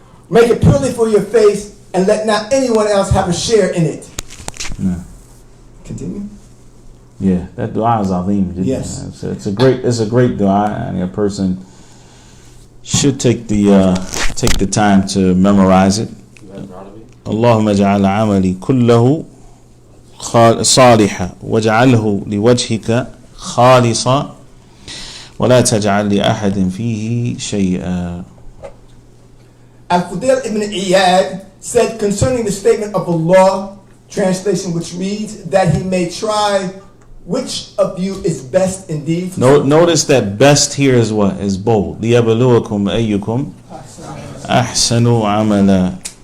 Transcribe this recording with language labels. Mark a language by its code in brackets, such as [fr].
[en] Make it purely for your face, and let not anyone else have a share in it." Nah. Continue. Yeah, that dua is azim. Yes, it's a great dua, and a person should take the time to memorize it. [ar] اللهم اجعل عملي كله صالحا واجعله لوجهك خالصا ولا تجعل لأحد فيه شيئا. [en] Al-Fudayl ibn Iyad said concerning the statement of Allah, translation which reads, that He may try which of you is best indeed. Notice that best here is what? Is bold. [ar] لِيَبْلُوَكُمْ أَيُّكُمْ أَحْسَنُ عَمَلًا.